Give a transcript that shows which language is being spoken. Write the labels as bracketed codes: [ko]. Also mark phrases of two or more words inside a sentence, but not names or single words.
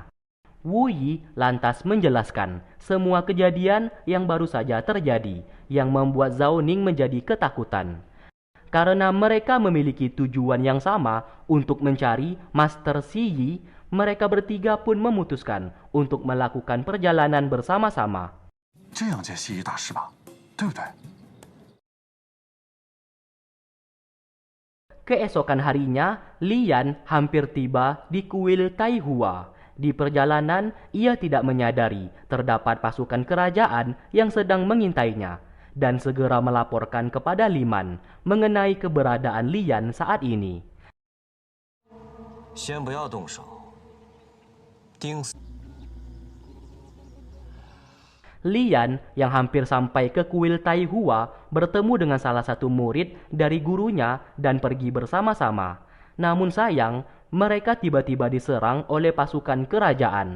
[id] Wu Yi lantas menjelaskan semua kejadian yang baru saja terjadi, yang membuat Zhao Ning menjadi ketakutan. Karena mereka memiliki tujuan yang sama untuk mencari Master Xi Yi, mereka bertiga pun memutuskan untuk melakukan perjalanan bersama-sama. [zh] 这样见西医大师吧，对不对？ [id] Keesokan harinya, Lian hampir tiba di kuil Taihua. Di perjalanan, ia tidak menyadari terdapat pasukan kerajaan yang sedang mengintainya dan segera melaporkan kepada Liman mengenai keberadaan Lian saat ini. [zh] 先不要动手，盯死。 [id] Lian yang hampir sampai ke kuil Taihua bertemu dengan salah satu murid dari gurunya dan pergi bersama-sama. Namun sayang, mereka tiba-tiba diserang oleh pasukan kerajaan.